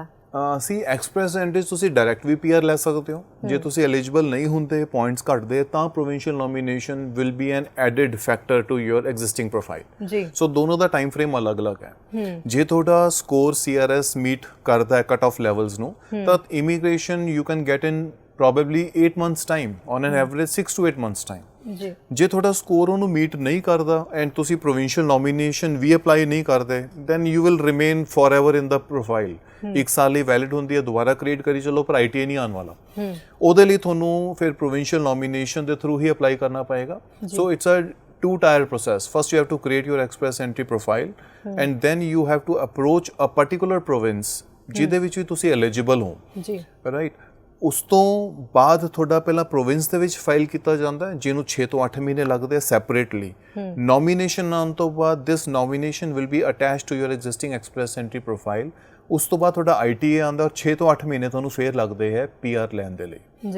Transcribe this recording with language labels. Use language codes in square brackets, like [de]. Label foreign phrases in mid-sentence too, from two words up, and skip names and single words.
[pa] ਸੀ ਐਕਸਪ੍ਰੈਸ ਐਂਟਰੀ ਤੁਸੀਂ ਡਾਇਰੈਕਟ ਵੀ PR ਲੈ ਸਕਦੇ ਹੋ। ਜੇ ਤੁਸੀਂ ਐਲੀਜੀਬਲ ਨਹੀਂ ਹੁੰਦੇ, ਪੁਆਇੰਟਸ ਘੱਟਦੇ, ਤਾਂ [en] provincial nomination will be an added factor to your existing profile. [pa] ਜੀ ਸੋ ਦੋਨੋਂ ਦਾ [en] time frame [pa] ਅਲੱਗ-ਅਲੱਗ ਹੈ। ਜੇ ਤੁਹਾਡਾ ਸਕੋਰ CRS ਮੀਟ ਕਰਦਾ ਹੈ [en] cut off levels [pa] ਨੂੰ, ਤਾਂ [en] immigration you can get in probably 8 months time, on an average 6 to 8 months time। [pa] ਜੇ ਤੁਹਾਡਾ ਸਕੋਰ ਉਹਨੂੰ ਮੀਟ ਨਹੀਂ ਕਰਦਾ ਐਂਡ ਤੁਸੀਂ ਪ੍ਰੋਵਿੰਸ਼ੀਅਲ ਨੋਮੀਨੇਸ਼ਨ ਵੀ ਅਪਲਾਈ ਨਹੀਂ ਕਰਦੇ, [en] then you will remain forever in the profile। [pa] ਇੱਕ ਸਾਲ ਲਈ ਵੈਲਿਡ ਹੁੰਦੀ ਹੈ, ਦੁਬਾਰਾ ਕ੍ਰੀਏਟ ਕਰੀ ਚਲੋ, ਪਰ ITA ਨਹੀਂ ਆਉਣ ਵਾਲਾ। ਉਹਦੇ ਲਈ ਤੁਹਾਨੂੰ ਫਿਰ [en] provincial nomination [pa] ਦੇ ਥਰੂ ਹੀ ਅਪਲਾਈ ਕਰਨਾ ਪਏਗਾ। [en] so it's a two-tier process. First you have to create your express entry profile and then you have to approach a particular province [pa] ਜਿਹਦੇ ਵਿੱਚ ਵੀ ਤੁਸੀਂ ਐਲੀਜੀਬਲ ਹੋ, [en] ਰਾਈਟ। [pa] ਉਸ ਤੋਂ ਬਾਅਦ ਤੁਹਾਡਾ ਪਹਿਲਾਂ ਪ੍ਰੋਵਿੰਸ ਦੇ ਵਿੱਚ ਫਾਈਲ ਕੀਤਾ ਜਾਂਦਾ ਹੈ, ਜਿਹਨੂੰ 6 ਤੋਂ 8 ਮਹੀਨੇ ਲੱਗਦੇ ਆ ਸੈਪਰੇਟਲੀ। ਨੋਮੀਨੇਸ਼ਨ ਆਉਣ ਤੋਂ ਬਾਅਦ [en] this nomination will be attached to your existing express entry profile. [pa] ਉਸ ਤੋਂ ਬਾਅਦ ਤੁਹਾਡਾ ITA ਆਉਂਦਾ ਔਰ 6 ਤੋਂ 8 ਮਹੀਨੇ ਤੁਹਾਨੂੰ ਫੇਰ ਲੱਗਦੇ ਹੈ PR ਲੈਣ ਦੇ ਲਈ।